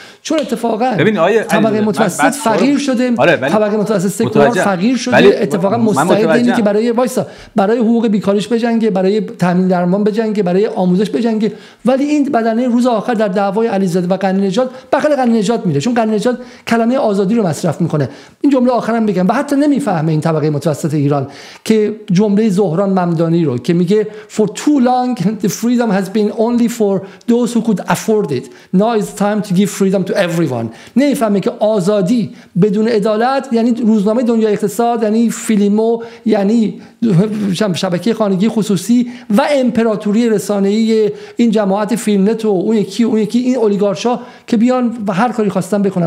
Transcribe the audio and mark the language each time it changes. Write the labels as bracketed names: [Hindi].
[Persian] چون اتفاقا طبقه متوسط فقیر شده، طبقه متوسط سکولار فقیر شده، اتفاقا مستعد اینه که برای حقوق بیکاریش بجنگه، برای تامین درمان بجنگه، برای آموزش بجنگه. ولی این بدنه روز آخر در دعوای علیزاده و غنی نژاد بغل غنی نژاد میره، چون غنی نژاد کلمه آزادی رو مصرف میکنه. این جمله آخرام بگم، و حتی نمیفهمه این طبقه متوسط ایران که جمله زهران ممدانی رو که [English] میگه for too long the freedom has been only for those who could afford it. Now it's time to give freedom to everyone. [Persian] نمیفهمه که آزادی بدون عدالت یعنی روزنامه دنیا اقتصاد، یعنی فیلمو، یعنی شبکه خانگی خصوصی و امپراتوری رسانه‌ای این جماعت فیلمنت و اون یکی این اولیگارشا که بیان و هر کاری خواستن بکنن.